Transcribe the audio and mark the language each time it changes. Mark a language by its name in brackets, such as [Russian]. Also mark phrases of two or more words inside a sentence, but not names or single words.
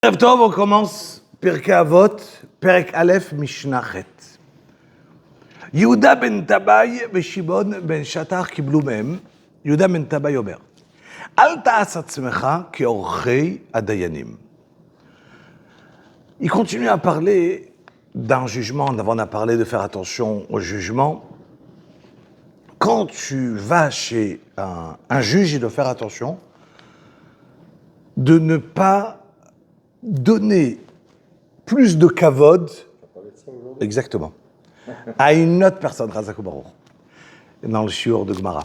[Hebrew] ערב טוב, [French] on commence [Hebrew] פרקי אבות, פרק א', משנה ח'. יהודה בן טבעי ושמעון בן שטח קיבלו מהם. יהודה בן טבעי אומר, אל תעש עצמך כאורחי הדיינים. [French] Il continue à parler d'un jugement. Avant, on a parlé de faire attention au jugement. Quand tu vas chez un juge, il doit faire attention de ne pas donner plus de kavod, exactement, à une autre personne, Razak Baruch, dans le shiur de Gemara.